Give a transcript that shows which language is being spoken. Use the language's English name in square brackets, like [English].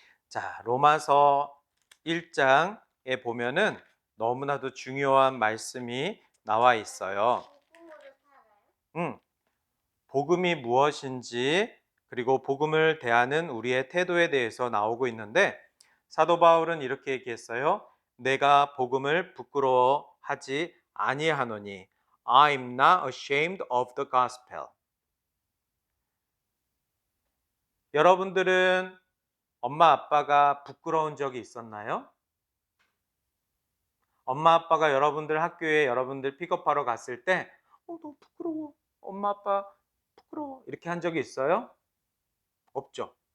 [Korean] 자, 로마서 1장에 보면은 너무나도 중요한 말씀이 나와 있어요. 복음이 무엇인지 그리고 복음을 대하는 우리의 태도에 대해서 나오고 있는데 사도 바울은 이렇게 얘기했어요. 내가 복음을 부끄러워하지 아니하노니 [English] I'm not ashamed of the gospel. [Korean] 여러분들은 엄마 아빠가 부끄러운 적이 있었나요? 엄마 아빠가 여러분들 학교에 여러분들 픽업하러 갔을 때 너무 부끄러워. 엄마 아빠 부끄러워. 이렇게 한 적이 있어요? 없죠.